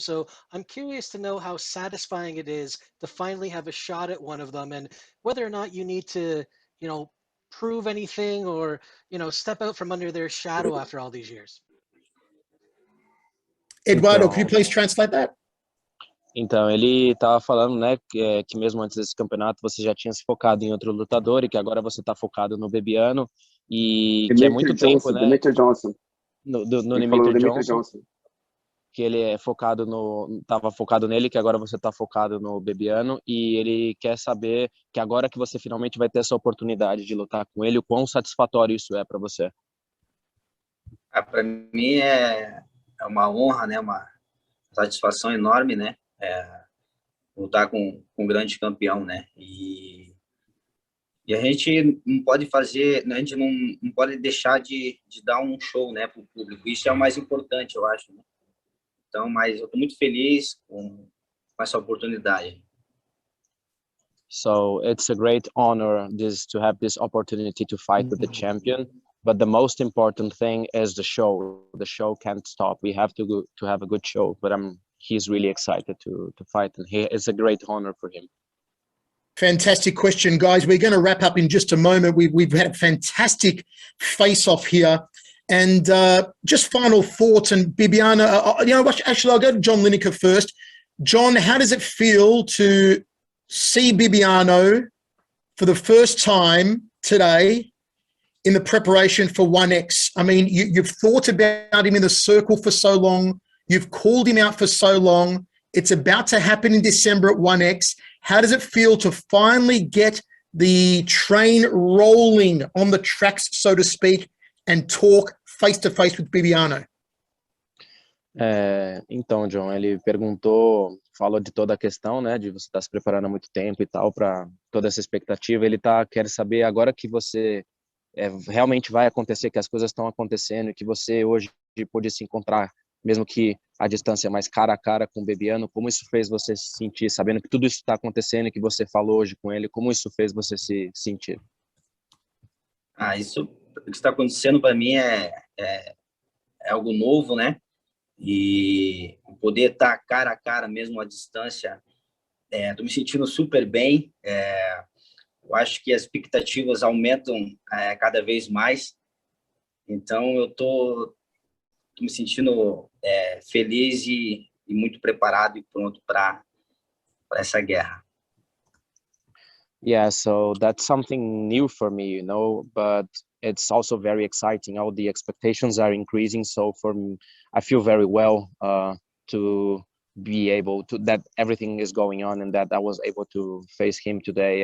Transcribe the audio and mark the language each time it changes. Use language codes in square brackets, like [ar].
[en] So I'm curious to know how satisfying it is to finally have a shot at one of them and whether or not you need to, prove anything or, step out from under their shadow after all these years. Eduardo, could you please translate that? [pt] Então, ele estava falando, né, que mesmo antes desse campeonato você já tinha se focado em outro lutador e que agora você está focado no Bibiano e que é muito tempo, né? Demetrius Johnson. No Demetrius Johnson. Que ele estava focado nele, que agora você está focado no Bibiano e ele quer saber que agora que você finalmente vai ter essa oportunidade de lutar com ele, o quão satisfatório isso é para você. Para mim é uma honra, né? Uma satisfação enorme, né? Lutar com um grande campeão, né? E a gente não pode fazer, a gente não pode deixar de dar um show, né, para o público. Isso é o mais importante, eu acho, né? Então, mas eu estou muito feliz com essa oportunidade. [en] So it's a great honor to have this opportunity to fight with the champion. But the most important thing is the show. The show can't stop. We have to have a good show. But he's really excited to fight, and it's a great honor for him. Fantastic question, guys. We're going to wrap up in just a moment. We've had a fantastic face-off here. And just final thoughts. And Bibiano, actually, I'll go to John Lineker first. John, how does it feel to see Bibiano for the first time today in the preparation for 1X? I mean, you've thought about him in the circle for so long. You've called him out for so long. It's about to happen in December at 1X. How does it feel to finally get the train rolling on the tracks, so to speak, and talk face-to-face with Bibiano? [pt] Então, John, ele falou de toda a questão, né, de você estar se preparando há muito tempo e tal, para toda essa expectativa. Ele quer saber agora que você realmente vai acontecer, que as coisas estão acontecendo, que você hoje pôde se encontrar, mesmo que a distância é mais cara a cara com o Bibiano, como isso fez você se sentir, sabendo que tudo isso está acontecendo e que você falou hoje com ele, como isso fez você se sentir? Isso que está acontecendo para mim é algo novo, né? E poder estar cara a cara mesmo à distância, estou me sentindo super bem. Eu acho que as expectativas aumentam cada vez mais. Então eu tô me sentindo feliz e muito preparado e pronto para essa guerra. [en] Yeah, so that's something new for me, but it's also very exciting. All the expectations are increasing, so for me, I feel very well to be able to, that everything is going on and that I was able to face him today.